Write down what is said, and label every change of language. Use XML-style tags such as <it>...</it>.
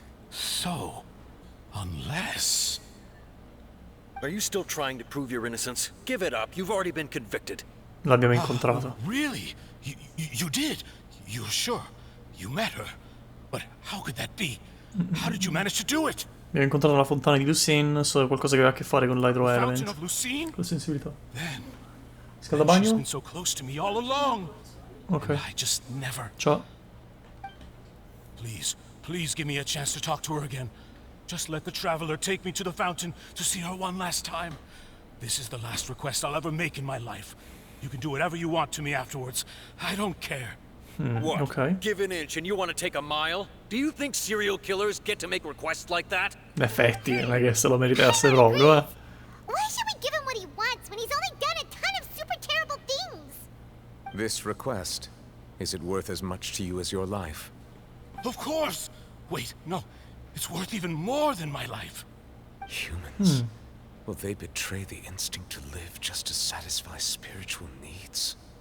<en>So, unless... Are you still trying to prove your innocence? Give it up. You've already been convicted.</en> <it>L'abbiamo incontrata.</it> <en>Really? You did? You're sure? You met her? But how could that be? How did you manage to do it?</en> <it>Abbiamo incontrato la fontana di Lucene, so qualcosa che aveva a che fare con l'hydro</it> <en>The element. fountain of Lucene?</en> <it>Con la sensibilità.</it> <en>Then she's</en> <it>Scaldabagno?</it> <en>been so close to me all along.</en> <it>Ok.</it> <en>And I just never.</en> <it>Ciao.</it> <en>Please, please give me a chance to talk to her again. Just let the traveler take me to the fountain to see her one last time. This is the last request I'll ever make in my life. You can do whatever you want to me afterwards. I don't care. What?</en> <it>Ok.</it> <en>Give an inch and you want to take a mile? Do you think serial killers get to make requests like that?</en> <it>In effetti, non è che se lo meritasse proprio, eh.</it> <en>Why should we give him what he wants when he's only done a ton of super terrible things? This request, is it worth as much to you as your life? Of course! Wait, no. It's worth even more than my life. Humans? Will they betray the instinct to live just to satisfy spiritual needs?</en>